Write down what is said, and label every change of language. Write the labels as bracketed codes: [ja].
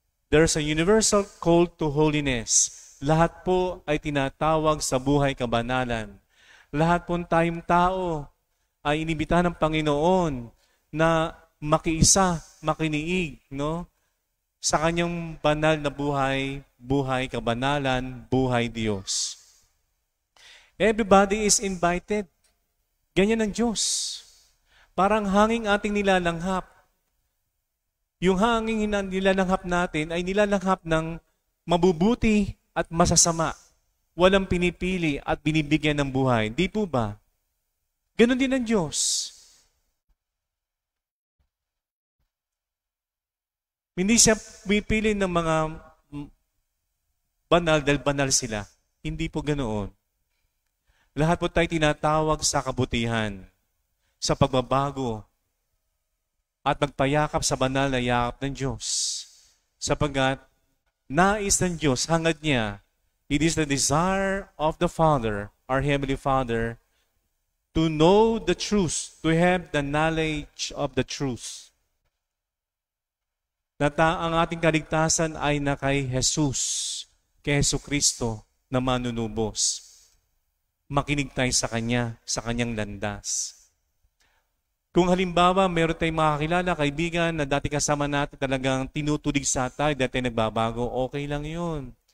[en] There's a universal call to holiness. [tl] Lahat po ay tinatawag sa buhay kabanalan. Lahat po tayong tao ay inibitahan ng Panginoon na makiisa, makiniig, no? Sa kanyang banal na buhay, buhay kabanalan, buhay Diyos. [en] Everybody is invited. [tl] Ganyan ang Diyos. Parang hanging ating nilalanghap. Yung hanging nilalanghap natin ay nilalanghap ng mabubuti at masasama. Walang pinipili at binibigyan ng buhay. Di po ba? Ganon din ang Diyos. Hindi siya pipili ng mga banal dahil banal sila. Hindi po ganoon. Lahat po tayo tinatawag sa kabutihan, sa pagbabago, at magpayakap sa banal na yakap ng Diyos. Sapagkat nais ng Diyos, hangad niya, [en] it is the desire of the Father, our Heavenly Father, to know the truth, to have the knowledge of the truth. [tl] Ang ating kaligtasan ay na kay Jesus, kay Jesu Kristo na manunubos. Makinig tayo sa Kanya, sa Kanyang landas. Kung halimbawa, meron tayong makakilala, kaibigan, na dati kasama natin talagang tinutulig sa tayo, dati nagbabago, okay lang yun.